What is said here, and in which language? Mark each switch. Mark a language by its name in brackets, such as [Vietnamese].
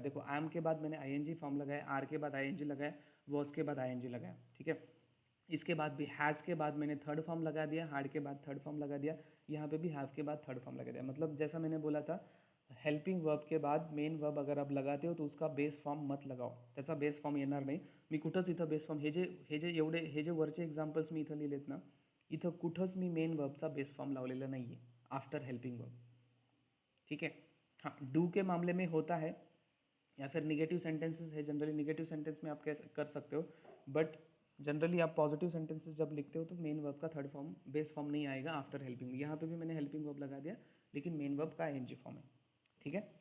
[Hindi] देखो, एम के बाद मैंने आईएनजी फॉर्म लगाया, आर के बाद आईएनजी लगाया, वॉज के बाद आईएनजी लगाया. ठीक है. इसके बाद भी हैज़ के बाद मैंने थर्ड फॉर्म लगा दिया, हार्ड के बाद थर्ड फॉर्म लगा दिया, यहाँ पे भी हैव के बाद थर्ड फॉर्म लगा दिया. मतलब जैसा मैंने बोला था, हेल्पिंग वर्ब के बाद मेन वर्ब अगर आप लगाते हो तो उसका बेस फॉर्म मत लगाओ, [Marathi] त्याचा बेस फॉर्म येणार नाही. मी कुठंच इथं बेस फॉर्म, हे जे वरचे एक्झाम्पल्स मी इथं लिहिलेत ना, इथं कुठंच मी मेन वर्बचा बेस फॉर्म लावलेला नाही आहे आफ्टर हेल्पिंग वर्ब. [Hindi] ठीक है. हाँ, डू के मामले में होता है, या फिर निगेटिव सेंटेंसेस है, जनरली निगेटिव सेंटेंस में आप कैसे कर सकते हो, बट जनरली आप पॉजिटिव सेंटेंसेस जब लिखते हो तो मेन वर्ब का थर्ड फॉर्म, बेस फॉर्म नहीं आएगा आफ्टर हेल्पिंग. यहाँ पे भी मैंने हेल्पिंग वर्ब लगा दिया, लेकिन मेन वर्ब का आईएनजी फॉर्म है. ठीक है.